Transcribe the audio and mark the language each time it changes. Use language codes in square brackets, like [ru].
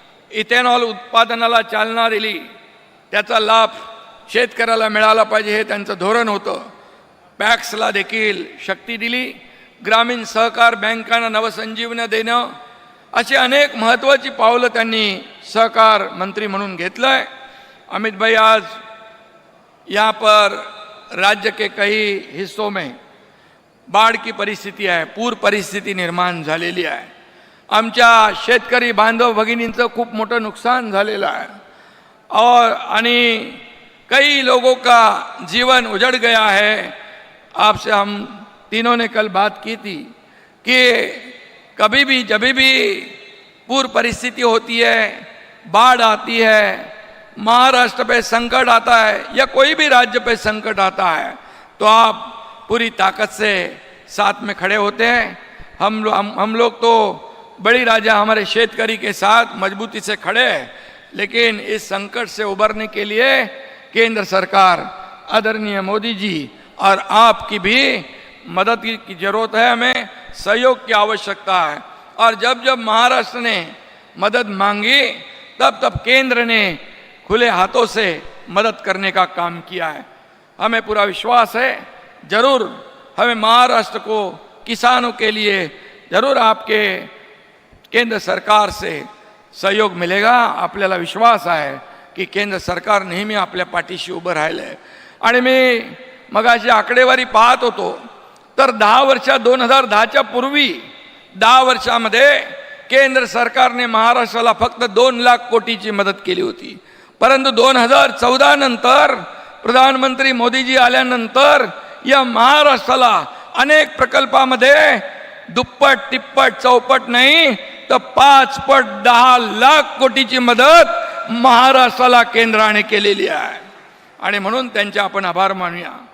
[mr] Ethanol उत्पादनाला चालना दिली. त्याचा लाभ शेतकऱ्याला मिळाला पाहिजे हे त्यांचं धोरण होतं. पॅक्सला देखील शक्ती दिली. ग्रामीण सहकार बँकांना नवसंजीवनी देणं, अशी अनेक महत्त्वाची पावलं त्यांनी सहकार मंत्री म्हणून घेतलंय. [hi] अमित भाई आज यहाँ पर राज्य के कई हिस्सों में बाढ़ की परिस्थिति है, [mr] पूर परिस्थिति निर्माण झालेली आहे. आमच्या शेतकरी बांधव भगिनींचं खूप मोठं नुकसान झालेलं आहे आणि [hi] कई लोगों का जीवन उजड़ गया है। आपसे हम तीनों ने कल बात की थी कि कभी भी जब भी पूर्व परिस्थिति होती है, बाढ़ आती है, महाराष्ट्र पे संकट आता है या कोई भी राज्य पे संकट आता है, तो आप पूरी ताकत से साथ में खड़े होते हैं। हम लोग तो बड़ी राजा हमारे शेतकरी के साथ मजबूती से खड़े हैं, लेकिन इस संकट से उबरने के लिए केंद्र सरकार, आदरणीय मोदी जी और आपकी भी मदद की जरूरत है। हमें सहयोग की आवश्यकता है और जब जब महाराष्ट्र ने मदद मांगी तब तब केंद्र ने खुले हाथों से मदद करने का काम किया है। हमें पूरा विश्वास है जरूर हमें महाराष्ट्र को किसानों के लिए जरूर आपके केंद्र सरकार से सहयोग मिलेगा। [mr] आपल्याला विश्वास आहे की केंद्र सरकार नेहमी आपल्या पाठीशी उभं राहिलंय। आणि मी मगाशी आकडेवारी पाहत होतो तर 10 वर्ष 2010च्या पूर्वी 10 वर्षामध्ये केंद्र सरकारने महाराष्ट्राला फक्त 2 लाख कोटीची मदत केली होती, परंतु 2014 नंतर प्रधानमंत्री मोदीजी आल्यानंतर या महाराष्ट्राला अनेक प्रकल्पामध्ये दुप्पट तिप्पट चौपट नाही तर 5 पट 10 लाख कोटीची मदत महाराष्ट्राला केंद्राने केलेली आहे आणि म्हणून त्यांचे आपण आभार मानूया।